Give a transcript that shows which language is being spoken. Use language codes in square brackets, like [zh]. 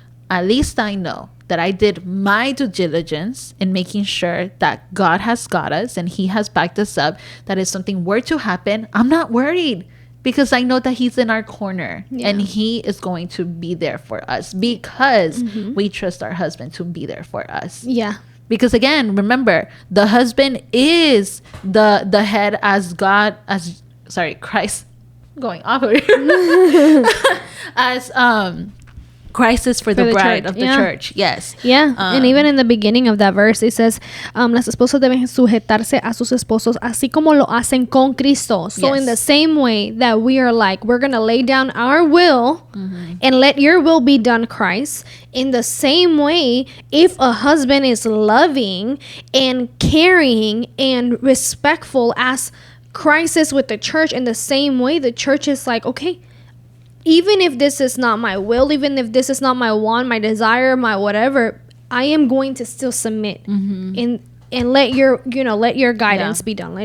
[en] At least I know that I did my due diligence in making sure that God has got us and he has backed us up, that if something were to happen, I'm not worried, because I know that he's in our corner and he is going to be there for us, because we trust our husband to be there for us. Yeah. Because again, remember, the husband is the head as God, Christ, going off of here, as Christ is for the bride of the church. Yes. Yeah. And even in the beginning of that verse, it says, [es] las esposas deben sujetarse a sus esposos, así como lo hacen con Cristo. [en] So in the same way that we are like, we're going to lay down our will and let your will be done, Christ. In the same way, if a husband is loving and caring and respectful as Christ is with the church, in the same way, the church is like, okay, even if this is not my will, even if this is not my want, my desire, my whatever, I am going to still submit and let your guidance be done.